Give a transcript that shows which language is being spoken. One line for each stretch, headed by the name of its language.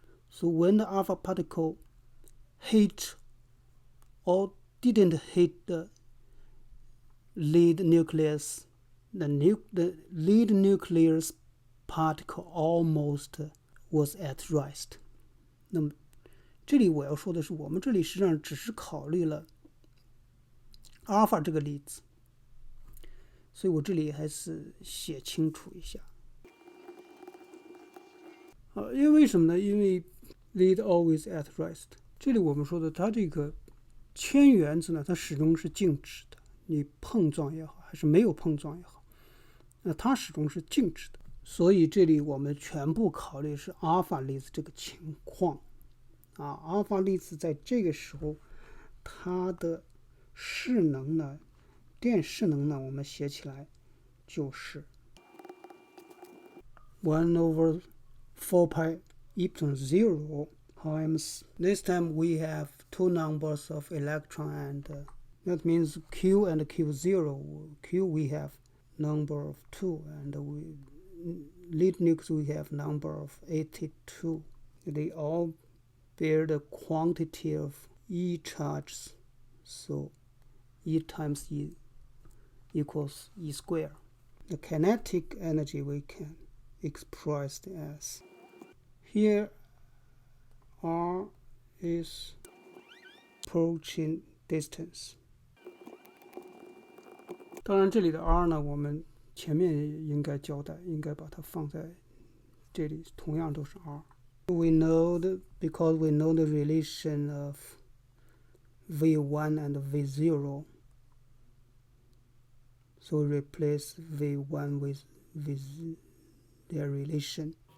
English: So when the alpha particle hit or didn't hit the lead nucleus, the lead nucleus particle almost was at rest.
Chinese: 那么这里我要说的是，我们这里实际上只是考虑了 alpha 这个例子，所以我这里还是写清楚一下。因为什么呢？因为
English: lead always at rest。
Chinese: 这里我们说的，它这个铅原子呢，它始终是静止的，你碰撞也好，还是没有碰撞也好，那它始终是静止的。所以这里我们全部考虑是阿尔法粒子这个情况啊，阿尔法粒子在这个时候，它的势能呢，电势能呢，我们写起来就是
English: 1 over 4 pi epsilon 0 times. This time we have two numbers of electron, and that means Q and Q0. Q we have number of 2, and we lead nucleus we have number of 82. They all bear the quantity of E charges, so E times E equals E square. The kinetic energy we can express as here R is approaching distance.
Chinese: 当然这里的 R 呢，我们前面应该交代，应该把它放在这里，同样都是 R.
English: We know because we know the relation of V1 and V0, so we replace V1 with their relation.